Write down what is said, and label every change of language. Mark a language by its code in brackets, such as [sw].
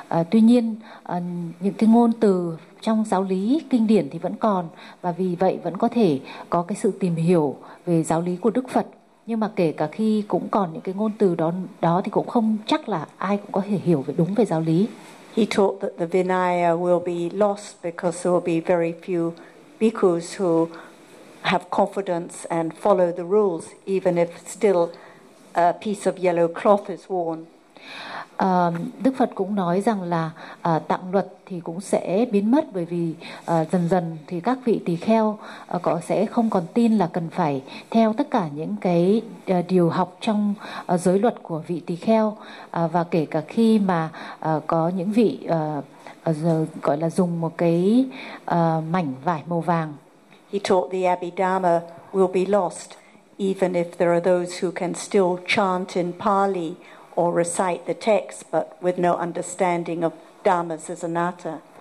[vi] Tuy nhiên những cái ngôn từ trong giáo lý kinh điển thì vẫn còn, và vì vậy vẫn có thể có cái sự tìm hiểu về giáo lý của Đức Phật. Nhưng mà kể cả khi cũng còn những cái ngôn từ đó thì cũng không chắc là ai cũng có thể hiểu về đúng về giáo lý. [en] He taught that the Vinaya will be lost because there will be very few bhikkhus who have confidence and follow the rules, even if still a piece of yellow cloth is worn. [vi] Đức Phật cũng nói rằng là tạng luật thì cũng sẽ biến mất, bởi vì dần dần thì các vị tỳ kheo sẽ không còn tin là cần phải theo tất cả những cái điều học trong giới luật của vị tỳ kheo, và kể cả khi mà có những vị gọi là dùng một cái mảnh vải màu vàng. [en] He taught the Abhidhamma will be lost even if there are those who can still chant in Pali or recite the text but with no understanding of dhammas as anatta.